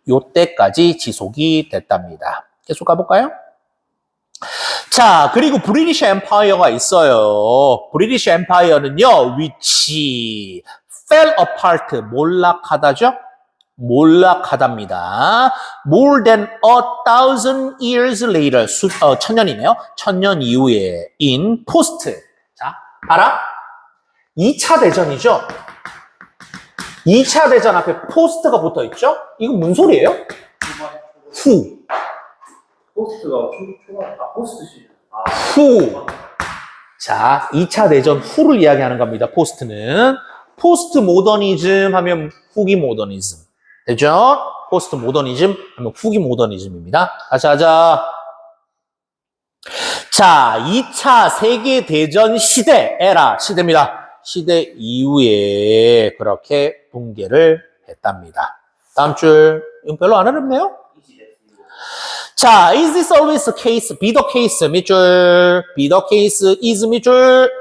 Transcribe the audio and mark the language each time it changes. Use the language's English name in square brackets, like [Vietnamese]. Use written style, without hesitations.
[Korean] 요때까지 지속이 됐답니다. 계속 가볼까요? 자, 그리고 브리티시 엠파이어가 있어요. 브리티시 엠파이어는요, 위치, [English] fell apart, [Korean] 몰락하다죠? 몰락하답니다. [English] More than 1,000 years later, [Korean] 천년이네요. 천년 이후에 [English] in post. [Korean] 자, 알아? 2차 대전이죠? 2차 대전 앞에 포스트가 붙어 있죠? 이거 무슨 소리예요? 후. 포스트가 초가 포스트 시. 후. 자, 2차 대전 후를 이야기하는 겁니다. 포스트는. 포스트 모더니즘 하면 후기 모더니즘. 되죠? 포스트 모더니즘 하면 후기 모더니즘입니다. 다시 하자. 자, 2차 세계대전 시대, 에라, 시대입니다. 시대 이후에 그렇게 붕괴를 했답니다. 다음 줄, 이건 별로 안 어렵네요? [English] 자, is this always the case? be the case [Korean] 몇 줄? [English] be the case is [Korean] 몇 줄?